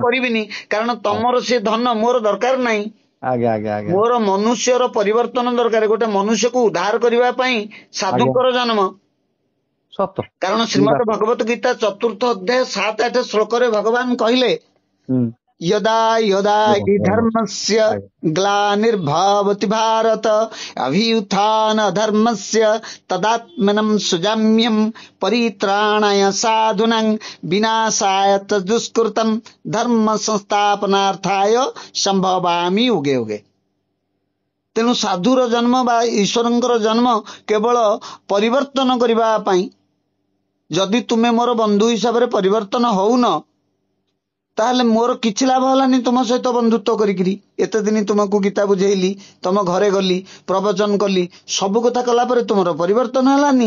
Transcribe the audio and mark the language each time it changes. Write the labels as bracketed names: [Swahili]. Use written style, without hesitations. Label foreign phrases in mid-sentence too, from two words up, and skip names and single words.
[Odia] କରିବିନି। କାରଣ ତମର ସେ ଧନ ମୋର ଦରକାର ନାହିଁ। ଆଜ୍ଞା ଆଜ୍ଞା ଆଜ୍ଞା ମୋର ମନୁଷ୍ୟର ପରିବର୍ତ୍ତନ ଦରକାର। ଗୋଟେ ମନୁଷ୍ୟକୁ ଉଦ୍ଧାର କରିବା ପାଇଁ ଆଜ୍ଞା ସାଧୁଙ୍କର ଜନ୍ମ। ସତ କାରଣ ଶ୍ରୀମଦ ନିରାଟ। ଭଗବତ ଗୀତା 4ର୍ଥ ଅଧ୍ୟାୟ 7-8 ଶ୍ଲୋକରେ ଭଗବାନ କହିଲେ, ହୁଁ [Sanskrit] यदा यदा हि धर्मस्य [Odia] ଆଜ୍ଞା [Sanskrit] ग्लानिर्भवति भारत अभ्युत्थान धर्मस्य तदात्मनं सुजाम्यं परित्राणाय साधूनां विनाशाय च दुष्कृतं धर्म संस्थापनार्थाय संभवामि युगे युगे। [Odia] ତେଣୁ ସାଧୁର ଜନ୍ମ ବା ଈଶ୍ୱରଙ୍କର ଜନ୍ମ କେବଳ ପରିବର୍ତ୍ତନ କରିବା ପାଇଁ। ଯଦି ତୁମେ ମୋର ବନ୍ଧୁ ହିସାବରେ ପରିବର୍ତ୍ତନ ହଉନ, ତାହେଲେ ମୋର କିଛି ଲାଭ ହେଲାନି ତୁମ ସହିତ ବନ୍ଧୁତ୍ୱ କରିକିରି। ଏତେ ଦିନ ତୁମକୁ ଗୀତା ବୁଝେଇଲି, ତମ ଘରେ ଗଲି, ପ୍ରବଚନ କଲି, ସବୁ କଥା କଲା ପରେ ତୁମର ପରିବର୍ତ୍ତନ ହେଲାନି।